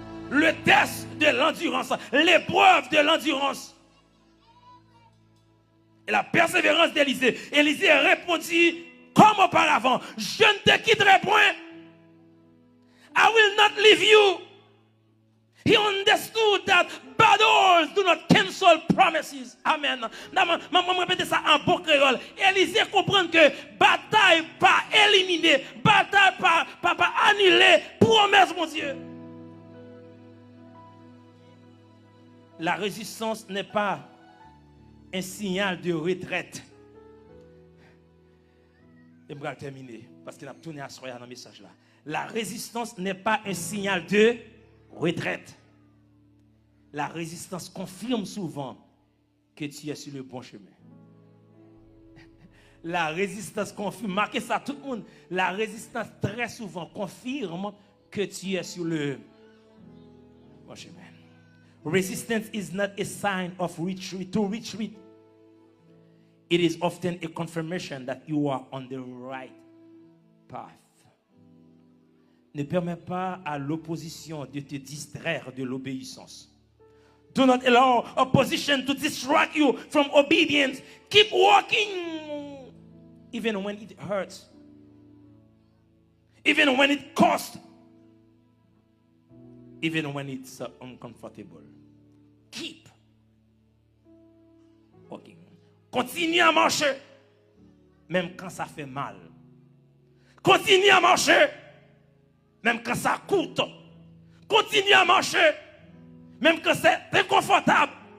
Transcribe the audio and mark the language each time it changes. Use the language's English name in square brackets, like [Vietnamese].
[French] Le test de l'endurance, l'épreuve de l'endurance. Et la persévérance d'Élisée. Élisée répondit comme auparavant, je ne te quitterai point. [English] I will not leave you. He understood that battles do not cancel promises. Amen. [French] Je répète ça en bon créole. Élisée comprend que bataille pas éliminée, bataille pas annulée, promesse mon Dieu. La résistance n'est pas un signal de retraite. Et je vais terminer parce qu'il a tourné à soir dans le message là. La résistance n'est pas un signal de retraite. La résistance confirme souvent que tu es sur le bon chemin. La résistance confirme, marquez ça tout le monde. La résistance très souvent confirme que tu es sur le bon chemin. [English] Resistance is not a sign of retreat, to retreat. It is often a confirmation that you are on the right path. [French] Ne permets pas à l'opposition de te distraire de l'obéissance. [English] Do not allow opposition to distract you from obedience. Keep walking even when it hurts. Even when it costs. Even when it's uncomfortable. Keep walking. [French] Continue à marcher, même quand ça fait mal. Continue à marcher, même quand ça coûte. Continue à marcher, même quand c'est inconfortable.